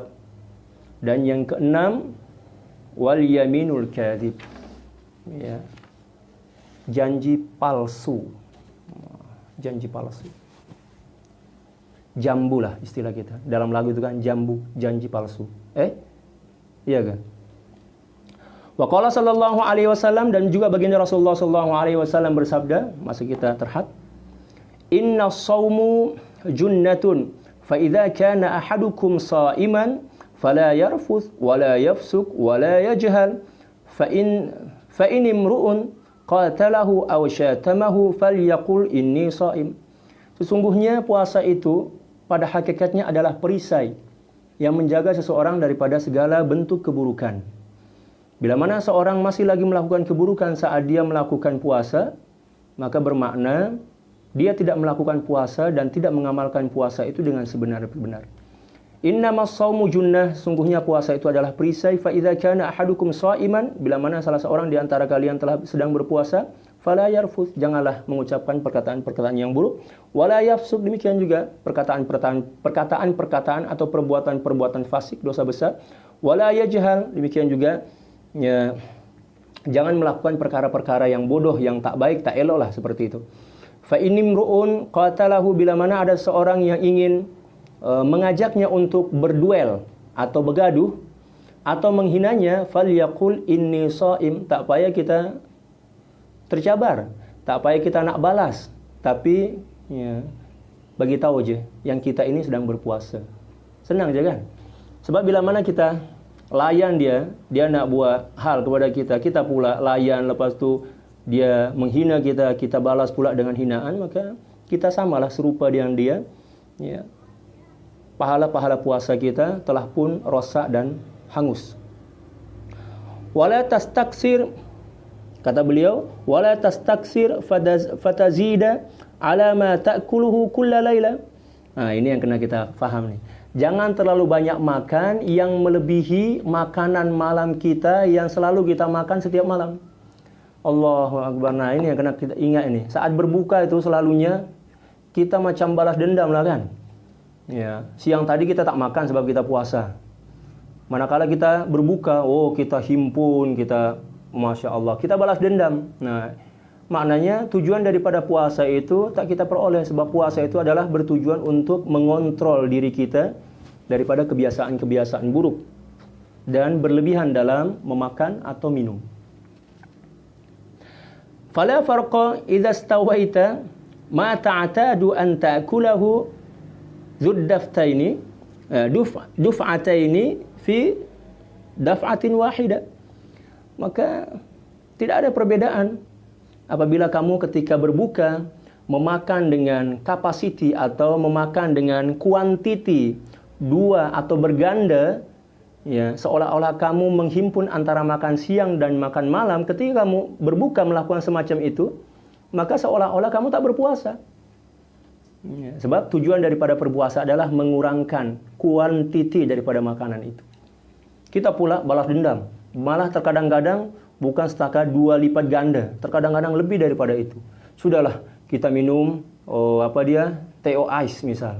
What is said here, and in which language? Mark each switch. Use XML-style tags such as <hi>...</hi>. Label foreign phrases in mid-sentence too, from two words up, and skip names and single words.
<ms>Dan yang keenam</ms> <ar>واليمين الكاذب,</ar> <ms>janji palsu. Janji palsu. Jambu lah istilah kita. Dalam lagu itu kan jambu, janji palsu. Iya kan?</ms> <ar>وقال صلى الله عليه وسلم,</ar> <ms>dan juga baginda Rasulullah</ms> <ar>صلى الله عليه وسلم</ar> <ms>bersabda, masa kita terhad,</ms> <ar>"إن الصوم جنة، فإذا كان أحدكم صائما فلا يرفث ولا يفسق ولا يجهل، فإن امرؤ قاتله أو شاتمه فليقل إني صائم."</ar> <ms>Sesungguhnya puasa itu pada hakikatnya adalah perisai yang menjaga seseorang daripada segala bentuk keburukan. Bila mana seorang masih lagi melakukan keburukan saat dia melakukan puasa, maka bermakna dia tidak melakukan puasa dan tidak mengamalkan puasa itu dengan sebenar-benar.</ms> <ar>إنما الصوم جنة,</ar> <ms>sungguhnya puasa itu adalah perisai.</ms> <ar>فإذا كان أحدكم صائما,</ar> <ms>bila mana salah seorang di antara kalian telah sedang berpuasa,</ms> <ar>فلا يرفث,</ar> <ms>janganlah mengucapkan perkataan-perkataan yang buruk,</ms> <ar>ولا يفسق,</ar> <ms>demikian juga perkataan-perkataan atau perbuatan-perbuatan fasik, dosa besar,</ms> <ar>ولا يجهل,</ar> <ms>demikian juga ya, jangan melakukan perkara-perkara yang bodoh, yang tak baik, tak elok lah seperti itu.</ms> <ar>فإن امرؤ قاتله,</ar> <ms>bila mana ada seorang yang ingin mengajaknya untuk berduel atau bergaduh atau menghinanya,</ms> <ar>فليقل إني صائم,</ar> <ms>tak payah kita tercabar, tak payah kita nak balas, tapi ya, bagi tahu aja yang kita ini sedang berpuasa. Senang je kan? Sebab bila mana kita layan dia nak buat hal kepada kita, kita pula layan, lepas tu dia menghina kita, kita balas pula dengan hinaan, maka kita samalah serupa dengan dia. Ya. Pahala-pahala puasa kita telah pun rosak dan hangus.</ms> <ar>ولا تستكثر,</ar> <ms>kata beliau,</ms> <ar>ولا تستكثر فتزيد على ما تأكله كل ليلة.</ar> <ms>Nah, ini yang kena kita faham nih. Jangan terlalu banyak makan yang melebihi makanan malam kita yang selalu kita makan setiap malam.</ms> <ar>الله أكبر.</ar> <ms>Nah, ini yang kena kita ingat ini. Saat berbuka itu selalunya kita macam balas dendam lah kan. Ya, siang tadi kita tak makan sebab kita puasa. Manakala kita berbuka, oh kita himpun, kita</ms> <ar>ما شاء الله,</ar> <ms>kita balas dendam. Nah, maknanya tujuan daripada puasa itu tak kita peroleh, sebab puasa itu adalah bertujuan untuk mengontrol diri kita daripada kebiasaan-kebiasaan buruk dan berlebihan dalam memakan atau minum.</ms> <ar>فلا فرق إذا استويت ما تعتاد أن تأكله دفعتين في دفعة واحدة.</ar> <ms>Maka tidak ada perbedaan apabila kamu ketika berbuka memakan dengan kapasiti atau memakan dengan kuantiti dua atau berganda, ya, seolah-olah kamu menghimpun antara makan siang dan makan malam. Ketika kamu berbuka melakukan semacam itu, maka seolah-olah kamu tak berpuasa. Ya, sebab tujuan daripada berpuasa adalah mengurangkan kuantiti daripada makanan itu. Kita pula balas dendam, malah terkadang-kadang bukan setakat 2 lipat ganda, terkadang-kadang lebih daripada itu. Sudahlah, kita minum teh ice misal.</ms>